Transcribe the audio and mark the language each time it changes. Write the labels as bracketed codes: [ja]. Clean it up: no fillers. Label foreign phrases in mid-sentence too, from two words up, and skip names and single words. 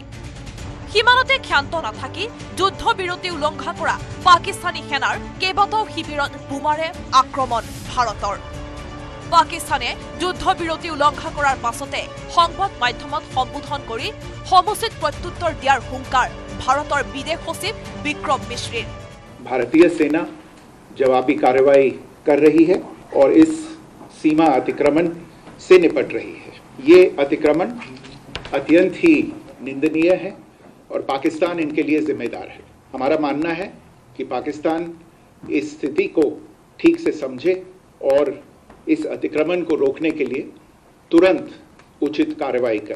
[as] সীমানতে ক্ষান্ত নাথাকি যুদ্ধবিৰতি উলংঘা কৰা পাকিস্তানী সেনাৰ কেইবাটাও শিবিৰত বোমাৰে আক্ৰমণ ভাৰতৰ। পাকিস্তানে যুদ্ধবিৰতি উলংঘা কৰাৰ পাছতে সংবাদ মাধ্যমত সম্বোধন কৰি সমুচিত প্ৰত্যুত্তৰ দিয়াৰ হুংকাৰ ভাৰতৰ বিদেশ সচিব বিক্ৰম মিশ্ৰিৰ। [hi] भारतीय सेना जवाबी कार्रवाई कर रही है और इस सीमा अतिक्रमण से निपट रही है। ये अतिक्रमण अत्यंत ही निंदनीय है और पाकिस्तान इनके लिए जिम्मेदार है। हमारा मानना है कि पाकिस्तान इस स्थिति को ठीक से समझे और इस अतिक्रमण को रोकने के लिए तुरंत उचित कार्रवाई करे।